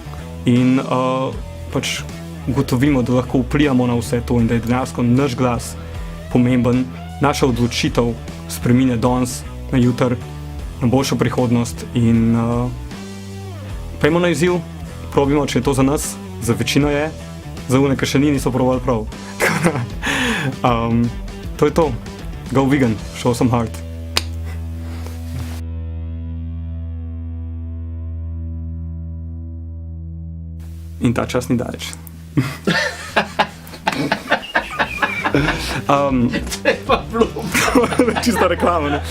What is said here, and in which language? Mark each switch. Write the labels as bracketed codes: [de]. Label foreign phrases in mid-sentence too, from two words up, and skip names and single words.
[sl] in pač ugotovimo, da lahko vplivamo na vse to in da je dejansko naš glas pomemben. Naša odločitev spremine danes na jutri, na boljšo prihodnost in pejmo na izziv, probimo, če je to za nas, za večino je, za one, ki še niso probali prav. To je to. [en] Go vegan, show some heart. [sl] In ta čas ni daleč. Čista reklama, ne?